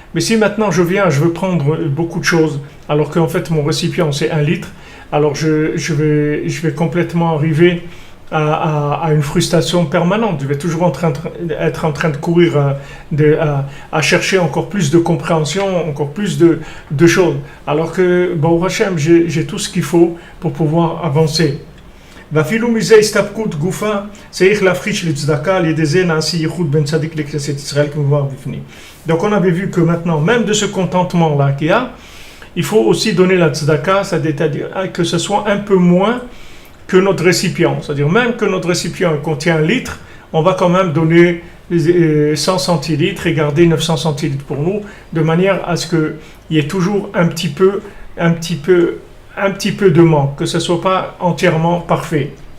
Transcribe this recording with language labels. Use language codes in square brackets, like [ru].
[fr] Mais si maintenant je viens, je veux prendre beaucoup de choses, alors qu'en fait mon récipient c'est 1 litre, alors je vais complètement arriver à une frustration permanente. Je vais toujours être en train de courir, à chercher encore plus de compréhension, encore plus de choses. Alors que, Baruch Hashem, j'ai tout ce qu'il faut pour pouvoir avancer. [he] ואפילו מזה הסתפקות גופה צריך להפריש לצדקה על ידי זה נעשי ייחוד בין צדיק לכנסת ישראל כמובן בפנים. [fr] Donc on avait vu que maintenant, même de ce contentement-là qu'il y a, il faut aussi donner la tzedaka, c'est-à-dire que ce soit un peu moins que notre récipient. C'est-à-dire même que notre récipient contient 1 litre, on va quand même donner 100 centilitres et garder 900 centilitres pour nous, de manière à ce qu'il y ait toujours un petit peu de manque, que ce ne soit pas entièrement parfait.